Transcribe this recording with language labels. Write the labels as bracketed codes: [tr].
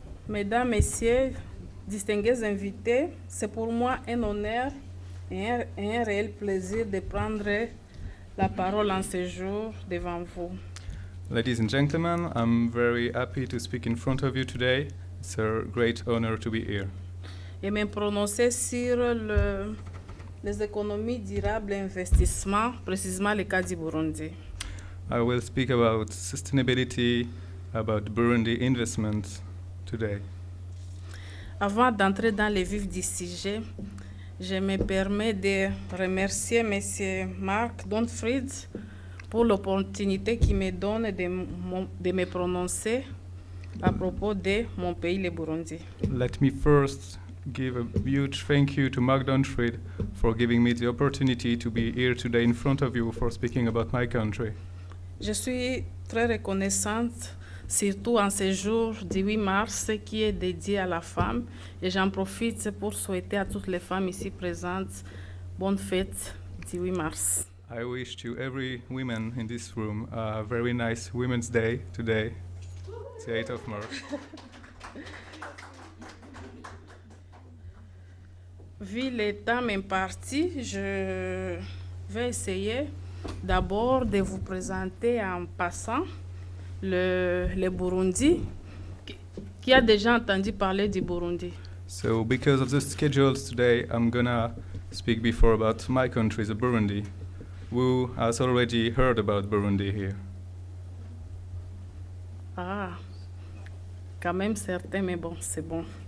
[fr] Mesdames, Messieurs, distingués invités, c'est pour moi un honneur et un réel plaisir de prendre la parole en ce jour devant vous. [en] Ladies and gentlemen, I'm very happy to speak in front of you today. It's a great honor to be here. [fr] Et me prononcer sur les économies durables et investissements, précisément le cas du Burundi. [en] I will speak about sustainability, about Burundi investment today. [fr] Avant d'entrer dans le vif du sujet, je me permets de remercier M. Marc Donfried pour l'opportunité qu'il me donne de me prononcer à propos de mon pays, le Burundi. [en] Let me first give a huge thank you to Mark Donfried for giving me the opportunity to be here today in front of you for speaking about my country. [fr] Je suis très reconnaissante, surtout en ce jour du 8 mars qui est dédié à la femme. Et j'en profite pour souhaiter à toutes les femmes ici présentes bonne fête du 8 mars. [en] I wish to every woman in this room a very nice Women's Day today, the 8th of March. [fr] Vu le temps imparti, je vais essayer d'abord de vous présenter en passant le Burundi. Qui a déjà entendu parler du Burundi? [en] So because of the schedules today, I'm gonna speak before about my country, the Burundi. Who has already heard about Burundi here? [fr] Ah, quand même certain, mais bon, c'est bon.